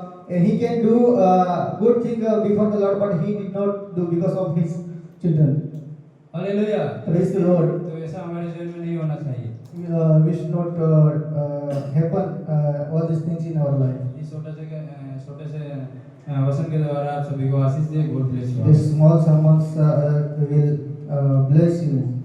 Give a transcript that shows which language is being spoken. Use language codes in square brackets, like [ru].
[en] And he can do good thing before the Lord, but he did not do because of his children. [hi] Hallelujah. [en] Praise the Lord. [hi] तो ऐसा हमारे जीवन में नहीं होना चाहिए। [en] We should not happen all these things in our life. [hi] इस छोटे से वचन के द्वारा आप सभी को आशीष दे। [en] God bless you. These small sermons will bless you.